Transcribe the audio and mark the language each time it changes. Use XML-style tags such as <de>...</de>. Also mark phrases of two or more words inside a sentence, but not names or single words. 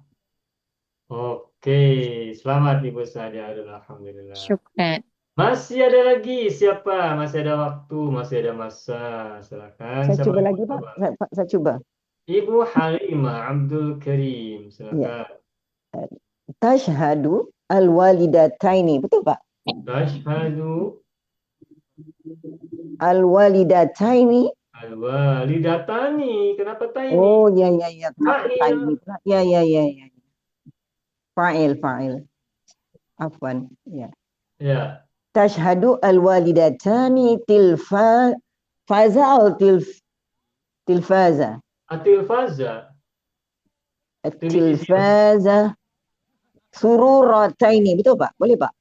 <id>Oke, selamat Ibu Sadia. Alhamdulillah.</id> <ar>Syukran.</ar> <id>Masih ada lagi siapa? Masih ada waktu, masih ada masa. Silakan. Saya Siapa cuba yang lagi, mau Pak. coba? Saya coba. Ibu Halimah Abdul Karim. Silakan.</id> <ar>تشاهد الوالدتين.</ar> <id>Betul, Pak?</id> <ar>Tashhadu الوالدتين.</ar> <id>al-walidatani. Kenapa taini? Oh, ya, ya, ya. Kenapa</id> <ar>Fa'il.</ar> <id>taini pula? Ya, ya, ya, ya. Fa'il.</id> <ar>Afwan. Ya.</ar> <id>Ya.</id> <ar>تشاهد الوالدتان تلفازا atau tilfaza? Atilfaza. تلفازا سرورتين.</ar> <id>Betul, Pak? Boleh, Pak?</id>